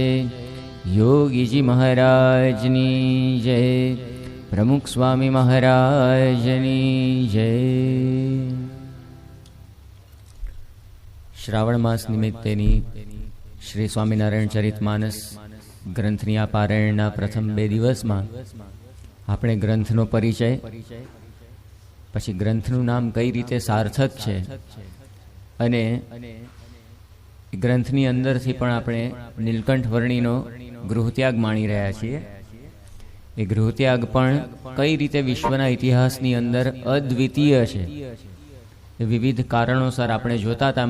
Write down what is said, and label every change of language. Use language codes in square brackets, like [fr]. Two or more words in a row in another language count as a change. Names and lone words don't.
[gu] યોગી જી મહારાજની જય। પ્રમુખ સ્વામી મહારાજની જય। શ્રાવણ માસ નિમિત્તેની શ્રી સ્વામિનારાયણ ચરિતમાનસ ગ્રંથની આ પારાયણના પ્રથમ 2 દિવસમાં આપણે ગ્રંથનો પરિચય પછી ગ્રંથનું નામ કઈ રીતે સાર્થક છે અને ગ્રંથની અંદરથી પણ આપણે નીલકંઠ વર્ણીનો ગૃહત્યાગ માણી રહ્યા છીએ। એ ગૃહત્યાગ પણ કઈ રીતે વિશ્વના ઇતિહાસની અંદર અદ્વિતીય છે વિવિધ કારણોસર આપણે જોતા હતા।